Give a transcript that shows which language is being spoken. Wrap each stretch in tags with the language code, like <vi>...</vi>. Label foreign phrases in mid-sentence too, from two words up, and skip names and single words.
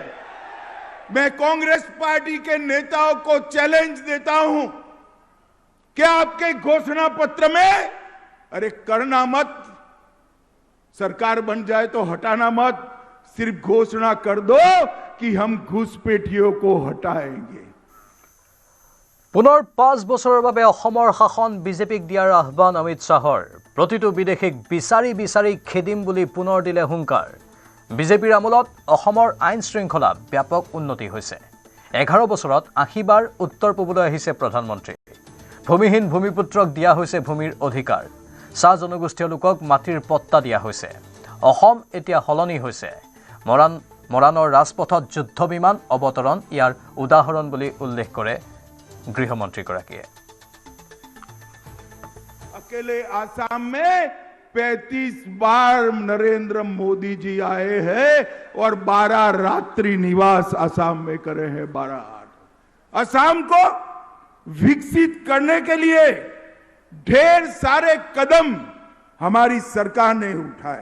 <hi>मैं कांग्रेस पार्टी के नेताओं को चैलेंज देता हूं कि आपके घोषणा पत्र में, अरे करना मत, सरकार बन जाए तो हटाना मत, सिर्फ घोषणा कर दो कि हम घुसपैठियों को हटाएंगे।</hi> <as>पुनर 5 বছৰৰ বাবে অসমৰ শাসন বিজেপিক দিয়াৰ আহ্বান অমিত শাহৰ। প্ৰতিটো বিদেশীক বিচাৰি বিচাৰি খেদিম বুলি পুনৰ দিলে হুংকাৰ। বিজেপিৰ আমোলত অসমৰ আইন শৃংখলা ব্যাপক উন্নতি হৈছে। 11 বছৰত 80 বাৰ উত্তৰ পূবলৈ আহিছে প্ৰধানমন্ত্ৰী। ভূমিহীন ভূমিপুত্ৰক দিয়া হৈছে ভূমিৰ অধিকাৰ। চাহ জনগোষ্ঠীয় লোকক মাটিৰ পট্টা দিয়া হৈছে। অসম এতিয়া সলনি হৈছে। মৰাণৰ ৰাজপথত যুদ্ধ বিমান অৱতৰণ ইয়াৰ উদাহৰণ বুলি উল্লেখ কৰে গৃহমন্ত্ৰীগৰাকীয়ে।</as> <hi>अकेले आसाम में 35 बार नरेंद्र मोदी जी आए हैं और 12 रात्रि निवास आसाम में करे हैं। 12 आसाम को विकसित करने के लिए ढेर सारे कदम हमारी सरकार ने उठाए।</hi>